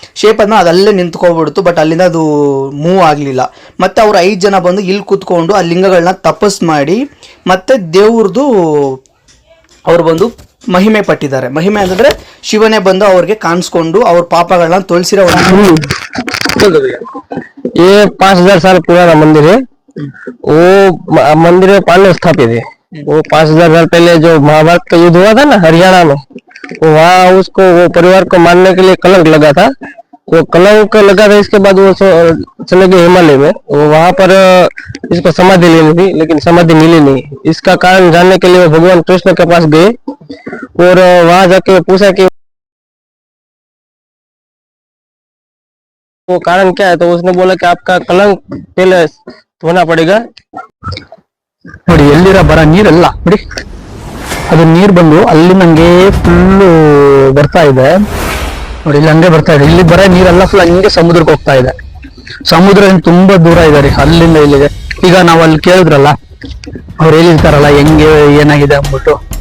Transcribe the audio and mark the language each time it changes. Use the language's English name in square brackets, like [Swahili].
[Kannada] Shape ಅನ್ನ ಅದಲ್ಲೇ ನಿಂತ್ಕೊಬಿಡ್ತು, but ಅಲ್ಲಿಂದ ಅದು ಮೂವ್ ಆಗ್ಲಿಲ್ಲ. ಮತ್ತೆ ಅವ್ರು 5 ಜನ ಬಂದು ಇಲ್ಲಿ ಕೂತ್ಕೊಂಡು ಆ ಲಿಂಗಗಳನ್ನ ತಪಸ್ ಮಾಡಿ ಮತ್ತೆ ದೇವ್ರದು ಅವ್ರು ಬಂದು ಮಹಿಮೆ ಪಟ್ಟಿದ್ದಾರೆ. ಮಹಿಮೆ ಅಂತಂದ್ರೆ ಶಿವನೇ ಬಂದು ಅವ್ರಿಗೆ ಕಾಣಿಸ್ಕೊಂಡು ಅವ್ರ ಪಾಪಗಳನ್ನ ತೊಳಸಿರೋ [Hindi] ये 5000 साल पुराना मंदिर है। वो मंदिर में पांडव स्थापित है। वो 5000 साल पहले जो महाभारत का युद्ध हुआ था ना हरियाणा में, वो वहाँ उसको वो परिवार को मारने के लिए कलंक लगा था। वो कलंक लगा था, इसके बाद वो चले गए हिमालय में। वो वहाँ पर इसको समाधि लेनी थी, लेकिन समाधि मिली नहीं। इसका कारण जानने के लिए वो भगवान कृष्ण के पास गए और वहाँ जाके पूछा कि वो कारण क्या है। तो उसने बोला कि आपका कलंक पहले धोना पड़ेगा। [Kannada] ನೋಡಿ ಎಲ್ಲಿರ ಬರ ನೀರೆಲ್ಲ ನೋಡಿ, ಅದು ನೀರು ಬಂದು ಅಲ್ಲಿ ನಂಗೆ ಫುಲ್ ಬರ್ತಾ ಇದೆ ನೋಡಿ, ಇಲ್ಲಿ ಹಂಗೆ ಬರ್ತಾ ಇದೆ. ಇಲ್ಲಿ ಬರೋ ನೀರೆಲ್ಲ ಫುಲ್ ಹಂಗೆ ಸಮುದ್ರಕ್ಕೆ ಹೋಗ್ತಾ ಇದೆ. ಸಮುದ್ರ ತುಂಬಾ ದೂರ ಇದೆ ರೀ ಅಲ್ಲಿಂದ ಇಲ್ಲಿಗೆ. ಈಗ ನಾವು ಅಲ್ಲಿ ಕೇಳಿದ್ರಲ್ಲ, ಅವ್ರು ಹೇಳಿರ್ತಾರಲ್ಲ ಹೆಂಗೆ ಏನಾಗಿದೆ ಅಂದ್ಬಿಟ್ಟು,